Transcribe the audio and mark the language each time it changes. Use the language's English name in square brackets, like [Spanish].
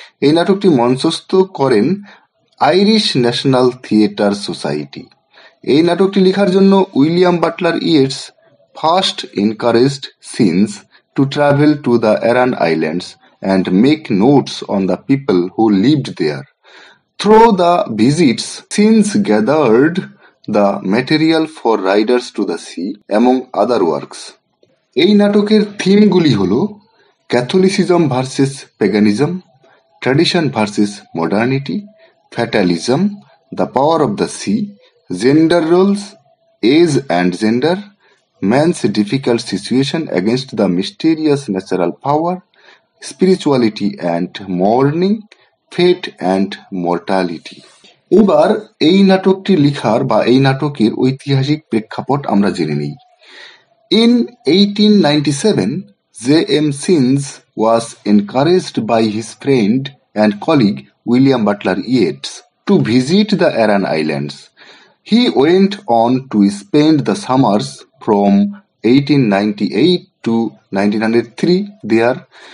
[Bangla] এই নাটকটি মঞ্চস্থ করেন আইরিশ ন্যাশনাল থিয়েটার সোসাইটি। এই নাটকটি লেখার জন্য [English] William Butler Yeats first encouraged Synge to travel to the Aran Islands and make notes on the people who lived there. Through the visits, Sims gathered the material for Riders to the Sea, among other works. [Bangla] এই নাটকের থিমগুলি হল [English] Catholicism versus paganism, tradition versus modernity, fatalism, the power of the sea, gender roles, age and gender, man's difficult situation against the mysterious natural power, spirituality and mourning, fate and mortality. [Bangla] এবার এই নাটকটি লিখার বা এই নাটকের ঐতিহাসিক প্রেক্ষাপট আমরা জেনে নিই। [English] In 1897, J.M. Sims was encouraged by his friend and colleague William Butler Yeats to visit the Aran Islands. He went on to spend the summers from 1898 to 1903 there.